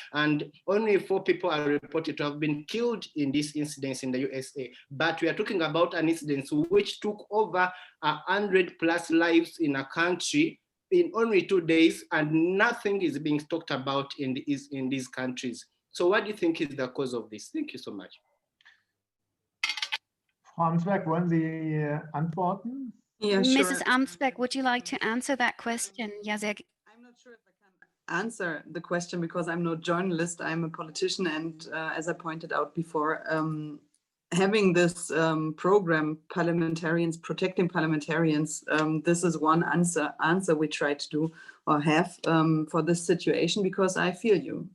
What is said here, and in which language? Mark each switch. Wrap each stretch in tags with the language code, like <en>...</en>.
<en>And only 4 people are reported to have been killed in these incidents in the USA. But we are talking about an incident which took over 100+ lives in a country in only 2 days, and nothing is being talked about in these countries. So what do you think is the cause of this? Thank you so much.</en> <de>Frau Amsberg, wollen Sie antworten?</de> <en>Yeah, sure. Mrs. Amsberg, would you like to answer that question?</en> <de>Ja, sehr</de> <en>I'm not sure if I can answer the question because I'm no journalist, I'm a politician, and as I pointed out before, having this program, Parliamentarians, Protecting Parliamentarians, this is one answer we try to do or have for this situation, because I feel you.</en>